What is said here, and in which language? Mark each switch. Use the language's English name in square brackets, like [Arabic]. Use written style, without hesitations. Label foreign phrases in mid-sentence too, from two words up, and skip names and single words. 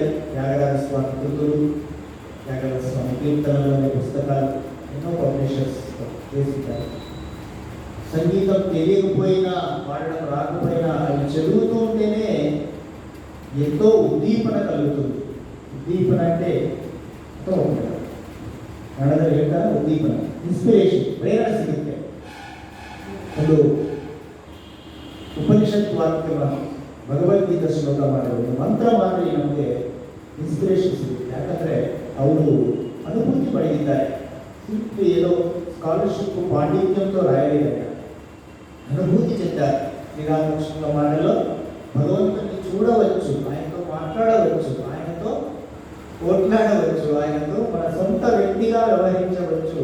[Telugu] త్యాగరాజ స్వామి కృతులు, త్యాగరాజ స్వామి కీర్తనలు అనే పుస్తకాలు ఎన్నో పబ్లిషర్స్ చేస్తుంటారు. సంగీతం తెలియకపోయినా పాడడం రాకపోయినా అవి చదువుతూ ఉంటేనే ఎంతో ఉద్దీపన కలుగుతుంది. ఉద్దీపన అంటే కన్నడలో ఏంటారు ఉద్దీపన, ఇన్స్పిరేషన్, ప్రేరణ ಸಿಗುತ್ತೆ. [Kannada] ಒಂದು ಉಪನಿಷತ್ ವಾಕ್ಯ ಭಗವದ್ಗೀತಾ ಶ್ಲೋಕ ಮಾಡಿರೋದು ಮಂತ್ರ ಮಾಡಿ ನಮಗೆ ಇನ್ಸ್ಪಿರೇಷನ್ ಸಿಗುತ್ತೆ. ಯಾಕಂದರೆ ಅವರು ಅನುಭೂತಿ ಪಡೆದಿದ್ದಾರೆ. [Telugu] ఏదో స్కాలర్షిప్ పాండిత్యంతో రాయలేదని అనుభూతి చెందారు. శ్రీరామకృష్ణుల మాటలో భగవంతుని చూడవచ్చు, ఆయనతో మాట్లాడవచ్చు, ఆయనతో కొట్లాడవచ్చు, ఆయనతో మన సొంత వ్యక్తిగా వ్యవహరించవచ్చు.